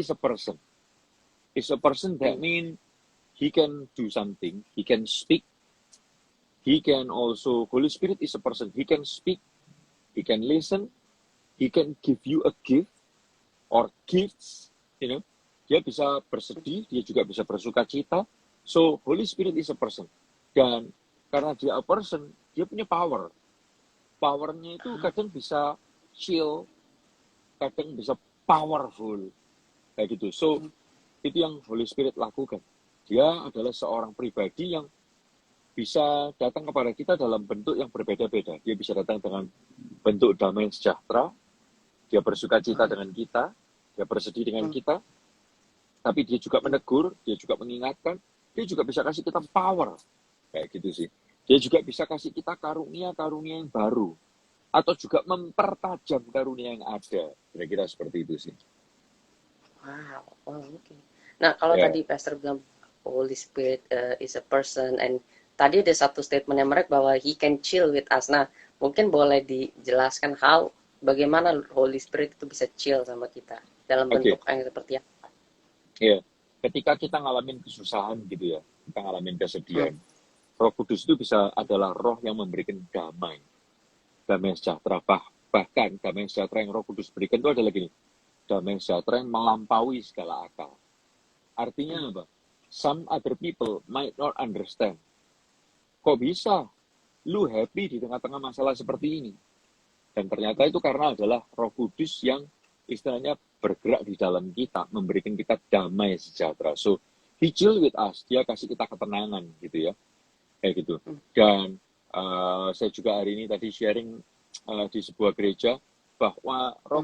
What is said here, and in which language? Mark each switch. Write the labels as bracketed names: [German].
[English] is a person. Is a person that mean he can do something, he can speak, he can also, Holy Spirit is a person, he can speak, he can listen, he can give you a gift or gifts, you know. [Indonesian] Dia bisa bersedih, dia juga bisa bersuka cita. [English] So, Holy Spirit is a person. [Indonesian] Dan karena dia [English] a person, [Indonesian] dia punya power. Powernya itu kadang bisa chill, kadang bisa powerful, kayak gitu. So, itu yang Holy Spirit lakukan. Dia adalah seorang pribadi yang bisa datang kepada kita dalam bentuk yang berbeda-beda. Dia bisa datang dengan bentuk damai sejahtera, dia bersuka cita dengan kita, dia bersedih dengan hmm, kita, tapi dia juga menegur, dia juga mengingatkan, dia juga bisa kasih kita power, kayak gitu sih. Dia juga bisa kasih kita karunia-karunia yang baru, atau juga mempertajam karunia yang ada, kira-kira seperti itu sih. wow, oh, oke. Nah, kalau Ya, tadi Pastor bilang [English] Holy Spirit is a person and [Indonesian] tadi ada satu statement yang menarik bahwa [English] He can chill with us. [Indonesian] Nah, mungkin boleh dijelaskan bagaimana Holy Spirit itu bisa chill sama kita dalam Oke, bentuk yang seperti apa? ya. Ketika kita ngalamin kesusahan gitu ya, kita ngalamin Hmm. kesedihan, Roh Kudus itu bisa adalah roh yang memberikan damai, damai sejahtera. Bahkan damai sejahtera yang Roh Kudus berikan itu adalah gini, damai sejahtera yang melampaui segala akal. Artinya Hmm. apa? [English] Some other people might not understand. [Indonesian] Kok bisa lu happy di tengah-tengah masalah seperti ini? Dan ternyata itu karena adalah Roh Kudus yang istilahnya bergerak di dalam kita, memberikan kita damai sejahtera. So, [English] He chill with us, [Indonesian] dia kasih kita ketenangan gitu ya, kayak gitu. Hmm. Dan saya juga hari ini tadi sharing di sebuah gereja bahwa Roh